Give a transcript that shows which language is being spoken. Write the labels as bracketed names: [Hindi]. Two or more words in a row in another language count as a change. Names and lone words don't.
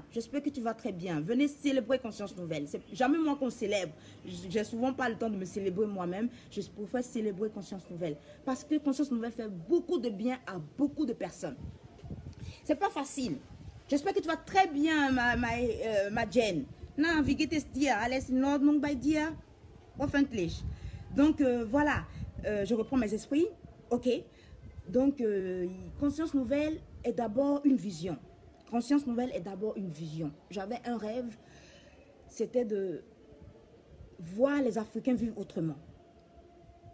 [French] J'espère que tu vas très bien. Venez célébrer Conscience Nouvelle. C'est jamais moi qu'on célèbre. J'ai souvent pas le temps de me célébrer moi-même. Je préfère célébrer Conscience Nouvelle. Parce que Conscience Nouvelle fait beaucoup de bien à beaucoup de personnes. C'est pas facile. J'espère que tu vas très bien ma Jen. Non, [German] wie geht es dir? Alles in Ordnung bei dir? Hoffentlich. [French] Donc voilà, je reprends mes esprits. Ok. Donc Conscience Nouvelle est d'abord une vision. Conscience Nouvelle est d'abord une vision. J'avais un rêve, c'était de voir les Africains vivre autrement.